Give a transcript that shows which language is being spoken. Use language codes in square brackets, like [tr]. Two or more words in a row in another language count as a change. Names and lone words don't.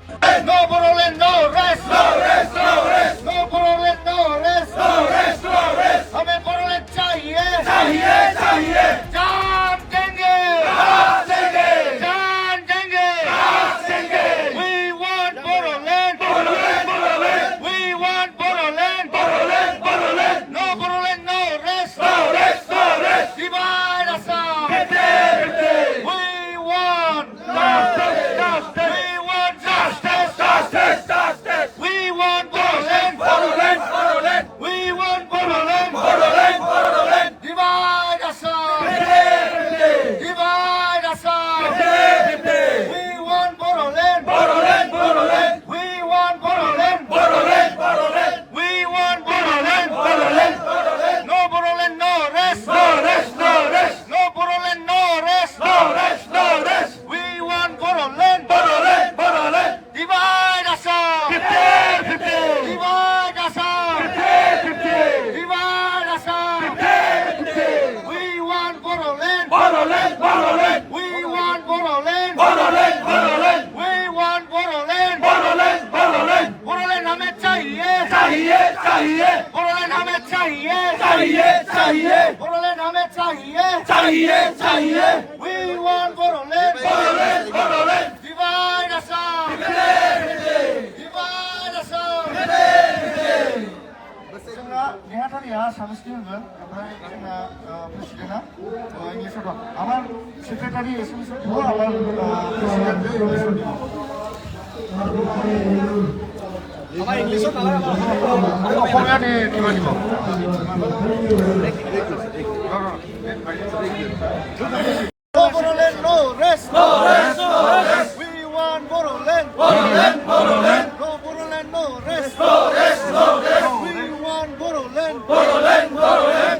[en] No Bodoland, no rest. No rest, no rest. No Bodoland, no rest. No rest, no rest. [hi] हमें Bodoland चाहिए. चाहिए, चाहिए. जान देंगे. जान देंगे. जान देंगे. जान देंगे. [en] We want Bodoland. Bodoland, Bodoland. We want Bodoland. Bodoland, Bodoland. No Bodoland, no rest. No rest, no rest. Divide us up. We want justice, justice. We want justice, justice, justice. We want Bodoland, Bodoland, Bodoland. We want Bodoland, Bodoland, Bodoland. Divide us up. Divide us up. We want Bodoland, Bodoland, Bodoland. We want Bodoland, Bodoland, Bodoland. We want Bodoland, Bodoland, Bodoland. No Bodoland, no rest. No rest, no rest. No Bodoland, no rest. No rest, no rest. We want Bodoland, Bodoland, Bodoland. Divide us up. Divide us up. Divide us up. We want Bodoland, Bodoland, Bodoland. We want Bodoland, Bodoland, Bodoland. We want Bodoland, Bodoland, Bodoland. Bodoland [hi] हमें चाहिए, चाहिए, चाहिए. Bodoland हमें चाहिए, चाहिए, चाहिए. Bodoland हमें चाहिए, चाहिए, चाहिए. [en] We want Bodoland, Bodoland, Bodoland. Divide us up. Divide us up. [brx] जोंना नेहाथारिया साबेसे होगोन ओमफ्राय जोंना प्रेसिडेन्टआ इंलिसाव दं आमार सेक्रेटारि एसएमएसआव দিব आमार प्रेसिडेन्ट इंलिसाव দিব [as] আমার ইংলিশও নালাগে অসমীয়াতে কিবা দিব [en] No Bodoland, no rest. No rest, no rest. We want Bodoland, Bodoland, Bodoland. No Bodoland, no rest. No rest, no rest. We want Bodoland, Bodoland, Bodoland.